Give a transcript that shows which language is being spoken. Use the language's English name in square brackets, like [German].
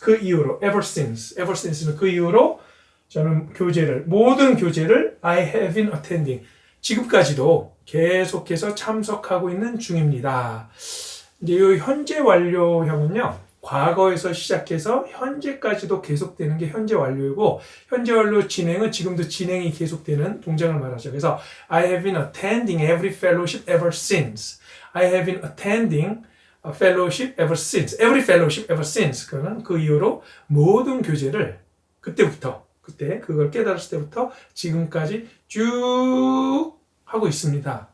[Korean] 그 이후로, ever since는 그 이후로 저는 모든 교제를 [English] I have been attending. [Korean] 지금까지도 계속해서 참석하고 있는 중입니다. 이제 이 현재 완료형은요, 과거에서 시작해서 현재까지도 계속되는 게 현재 완료이고, 현재 완료 진행은 지금도 진행이 계속되는 동작을 말하죠. [English] 그래서 I have been attending every fellowship ever since. I have been attending a fellowship ever since. Every fellowship ever since. [Korean] 그거는 그 이후로 모든 교제를 그때 그걸 깨달았을 때부터 지금까지 쭉 하고 있습니다.